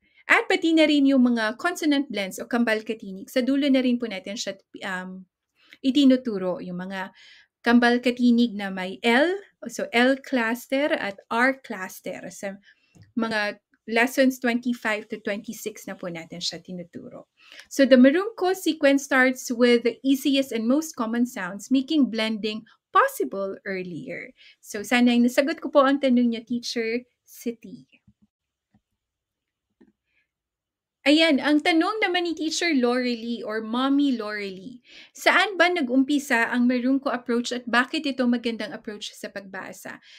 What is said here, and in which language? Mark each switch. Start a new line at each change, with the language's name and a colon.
Filipino: At pati na rin yung mga consonant blends o kambal katinig. Sa dulo na rin po natin siya itinuturo yung mga kambal katinig na may L, so L cluster at R cluster. Sa mga lessons 25 to 26 na po natin siya tinuturo.
English: So the Marunko sequence starts with the easiest and most common sounds, making blending possible earlier.
Filipino: So sana ay nasagot ko po ang tanong niya, Teacher City. Ayan, ang tanong naman ni Teacher Lorelie or Mommy Lorelie, saan ba nag-umpisa ang Marunko approach at bakit ito magandang approach sa pagbasa?